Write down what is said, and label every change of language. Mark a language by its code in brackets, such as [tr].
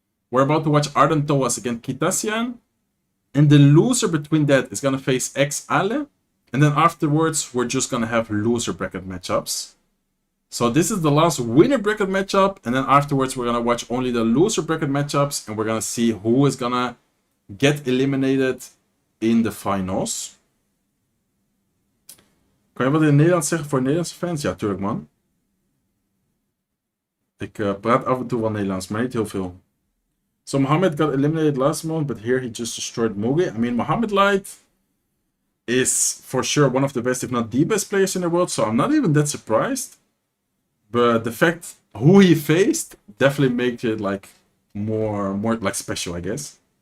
[en] We're about to watch Arden Toas against Kitasian, and the loser between that is going to face XAlee, and then afterwards, we're just going to have loser bracket matchups. So this is the last winner bracket matchup, and then afterwards we're gonna watch only the loser bracket matchups, and we're gonna see who is gonna get eliminated in the finals. [nl] Kan je wat in het Nederlands zeggen voor Nederlandse fans? Ja, tuurlijk man. Ik praat af en toe wel Nederlands, maar niet heel veel. [en] So Mohamed got eliminated last month, but here he just destroyed Mugi. I mean, Mohamed Light is for sure one of the best, if not the best players in the world, so I'm not even that surprised. But the fact who he faced definitely makes it like more like special, I guess.